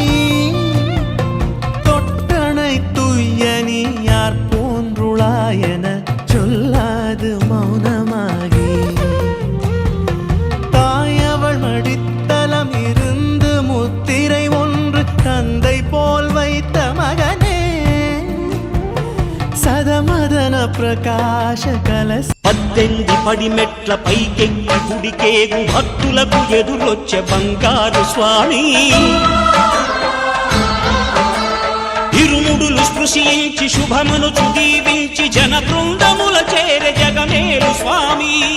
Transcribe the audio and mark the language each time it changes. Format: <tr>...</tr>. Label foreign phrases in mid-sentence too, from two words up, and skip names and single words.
<ta>தொட்டனை துய்யனி யார் போன்றுளாயன சொல்லாது மௌனமாகி தாயவள் மடித்தலம் இருந்து முத்திரை ஒன்று தந்தை போல் வைத்த மகனே.</ta> <te>సదమదన ప్రకాశ కలశ 18 పడిమెట్ల పైకెక్కి గుడికేగు భక్తులకు ఎదురొచ్చే బంగారు స్వామి. ఇరుముడులు స్పృశించి శుభమును దీవించి జన బృందముల చేరే జగమేలు స్వామి.</te>